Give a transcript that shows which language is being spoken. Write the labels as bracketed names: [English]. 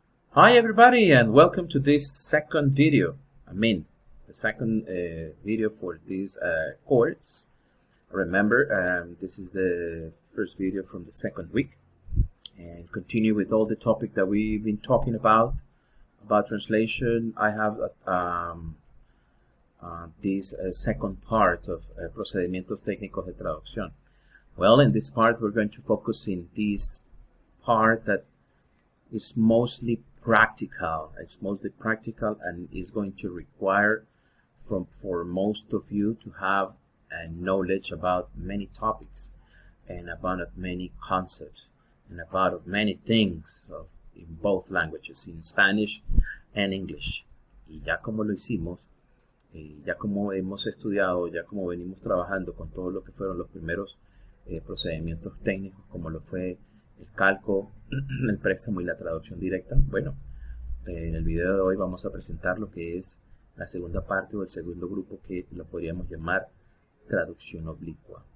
[English] Hi everybody and welcome to this second video. The second video for this course. Remember, this is the first video from the second week and continue with all the topic that we've been talking about translation. I have this second part of procedimientos técnicos de traducción. Well, in this part we're going to focus in this part that is mostly practical. It's mostly practical and is going to require for most of you to have knowledge about many topics and about many concepts and about many things in both languages, in Spanish and English. [Spanish] Y ya como lo hicimos, ya como hemos estudiado, ya como venimos trabajando con todo lo que fueron los primeros procedimientos técnicos, como lo fue el calco, el préstamo y la traducción directa. Bueno, en el video de hoy vamos a presentar lo que es la segunda parte o el segundo grupo, que lo podríamos llamar traducción oblicua.